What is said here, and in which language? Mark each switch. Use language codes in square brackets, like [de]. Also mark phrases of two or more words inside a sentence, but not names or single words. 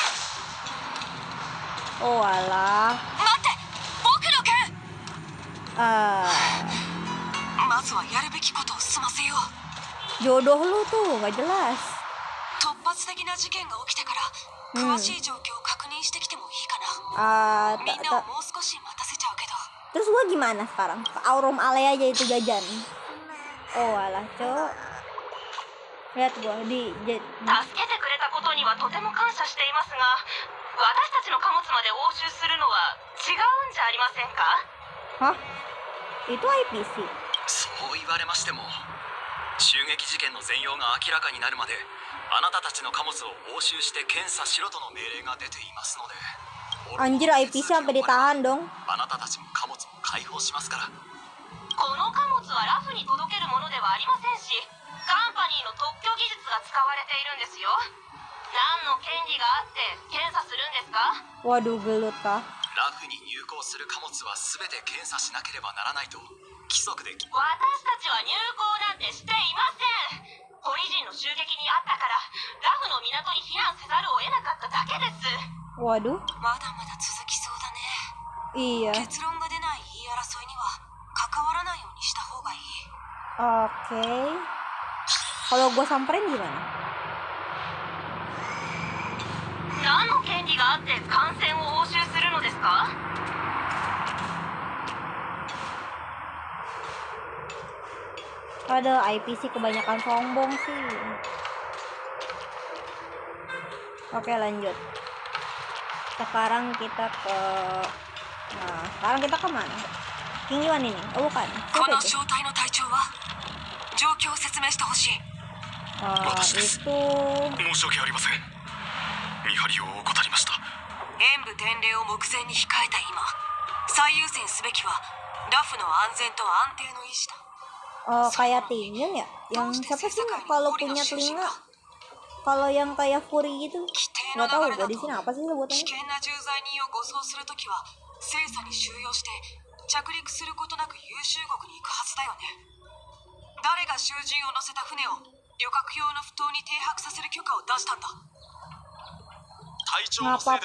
[id] Oh alah. Jodoh lu tuh gak jelas. Terus gua gimana sekarang? Aurum Ale aja itu jajan. Oh alah cok. Lihat gua di [ja] 助けてくれたことにはとても感謝していますが、私たちの貨物まで押収するのは違うんじゃありませんか？ [id] Hah? Itu IPC. [ja] そう言われましても、襲撃事件の全容が明らかになるまであなたたちの貨物を押収して検査しろとの命令が出ていますので。 [id] Anjir IPC sampai ditahan dong. [ja] あなたたちも貨物も解放しますから。この貨物はラフに届けるものではありませんし、カンパニーの特許技術が使われているんですよ。何の権利があって検査するんですか？ [id] Waduh gelut kah? [ja] ラフに入港する貨物は全て検査しなければならないと規則で。私たちは入港なんてしていません。ポリ人の襲撃にあったからラフの港に避難せざるを得なかっただけです。 [id] Waduh. [ja] まだまだ続きそうだね。 [id] Iya. [ja] 結論が出ない言い争いには関わらないようにした方がいい。 [id] Oke. Kalau gue samperin gimana? [ja] 何の権利があって艦船を押収するのですか？ [id] Ada IPC kebanyakan sombong sih. Oke lanjut. Sekarang kita ke mana? King Yuan ini? Oh bukan. Siapa itu? [ja] 正体の隊長は状況を説明してほしい。 [id] Itu [ja] 申し訳ありません。見張りを怠りました。演武典礼を目前に控えた今、最優先すべきはラフの安全と安定の維持だ。 [id] kayak Tingyun ya? Yang siapa sih kalau punya telinga? Kalau yang kayak Fury gitu? Nggak tahu gue di sini apa sih sebutannya? [ja] 危険な重罪人を護送するときは精査に収容して着陸することなく優秀国に行くはずだよね。誰が囚人を乗せた船を旅客用の不当に停泊させる許可を出したんだ。隊長のせ [id] Ngapa